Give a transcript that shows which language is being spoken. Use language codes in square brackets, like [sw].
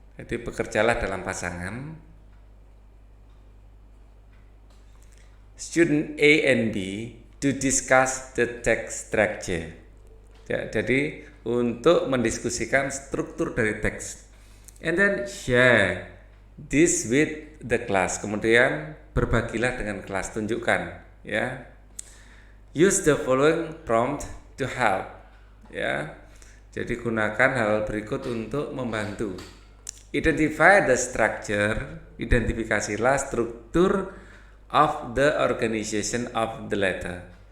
[id] Jadi bekerjalah dalam pasangan. [en] Student A and B to discuss the text structure. [id] Ya, jadi untuk mendiskusikan struktur dari teks. [en] And then share this with the class. [id] Kemudian berbagilah dengan kelas, tunjukkan ya. [en] Use the following prompt to help. [id] Ya. Jadi gunakan hal berikut untuk membantu. [en] Identify the structure. [id] Identifikasilah struktur [en] of the organization of the letter.